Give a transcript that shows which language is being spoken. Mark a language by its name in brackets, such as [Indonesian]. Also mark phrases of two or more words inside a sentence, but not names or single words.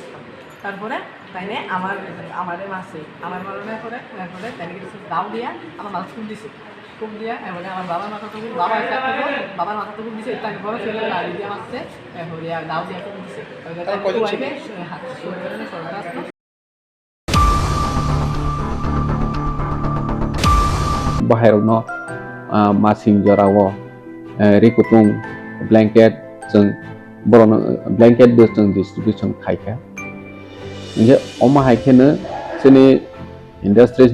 [Bangla] তারপরে তাইনে আমারে মারছে। আমার মারানোর পরে এরপরে তাইনে কিছু দাও দিয়া আমার মাথা খুব দিছে। খুব দিয়া এবারে আমার বাবার মাথা টুকু বাবার মাথা টুকু দিছে। তাকে বড় ছেলে লাড়ি দিয়ে মারছে। এরপরে দাও দিয়া টুকু দিছে। হাত সরকার আসতো [Kok Borok] bahayaw masing jarawo rikutung blanket jeng boron blanket do jeng distribution khaika je oma haikene sini industries